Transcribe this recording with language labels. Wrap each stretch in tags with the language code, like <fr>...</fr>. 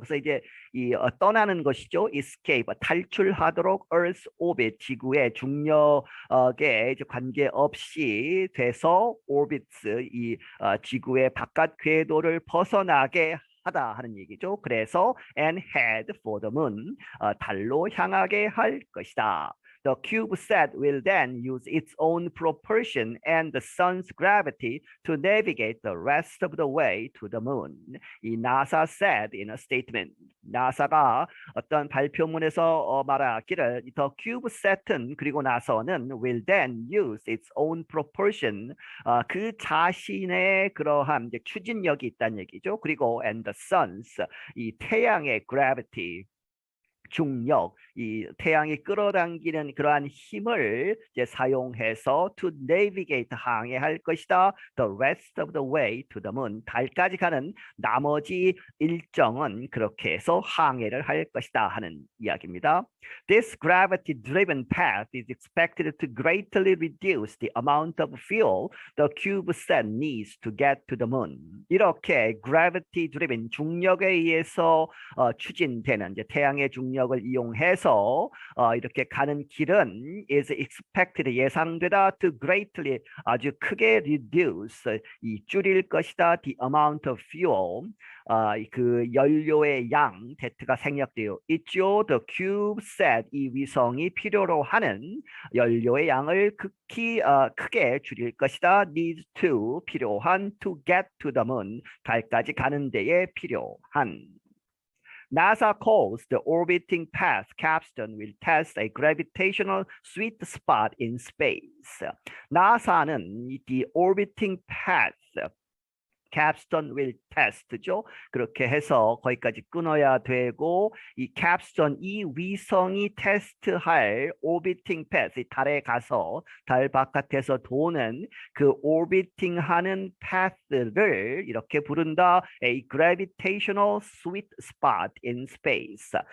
<ko>그래서 이제 떠나는 것이죠. escape, 탈출하도록 Earth orbit, 지구의 중력에 이제 관계없이 돼서 orbits, 이 지구의 바깥 궤도를 벗어나게 하다 하는 얘기죠. 그래서</ko> <en>and head for the moon,</en> <ko>달로 향하게 할 것이다.</ko> <en>The CubeSat will then use its own propulsion and the sun's gravity to navigate the rest of the way to the moon. 이 NASA said in a statement.</en> <ko>나사가 어떤 발표문에서 말하기를 The CubeSat은 그리고 나서는</ko> <en>will then use its own propulsion,</en> <ko>그 자신의 그러한 이제 추진력이 있다는 얘기죠. 그리고</ko> <en>and the sun's,</en> <ko>이 태양의 gravity, 중력, 이 태양이 끌어당기는 그러한 힘을 이제 사용해서</ko> <en>to navigate,</en> <ko>항해할 것이다. The rest of the way to the moon, 달까지 가는 나머지 일정은 그렇게 해서 항해를 할 것이다 하는 이야기입니다.</ko> <en>This gravity-driven path is expected to greatly reduce the amount of fuel the CubeSat needs to get to the moon.</en> <ko>이렇게 gravity-driven, 중력에 의해서 추진되는 이제 태양의 중력을 이용해서 이렇게 가는 길은</ko> <en>is expected,</en> <ko>예상되다,</ko> <en>to greatly,</en> <ko>아주 크게 reduce, 이 줄일 것이다,</ko> <en>the amount of fuel,</en> <ko>그 연료의 양, that가 생략되어 있죠. The CubeSat, 이 위성이 필요로 하는 연료의 양을 극히 크게 줄일 것이다.</ko> <en>needs to, 필요한, to get to the moon,</en> <ko>달까지 가는 데에 필요한.</ko> <en>NASA calls the orbiting path capstone will test a gravitational sweet spot in space. 나사는 the orbiting path capstone will test죠.</en> <ko>그렇게 해서 거기까지 끊어야 되고 이 capstone 이 위성이 테스트할</ko> <en>orbiting path</en> <ko>달에 가서 달 바깥에서 도는 그 orbiting하는 path를 이렇게 부른다.</ko> <en>A gravitational sweet spot in space.</en>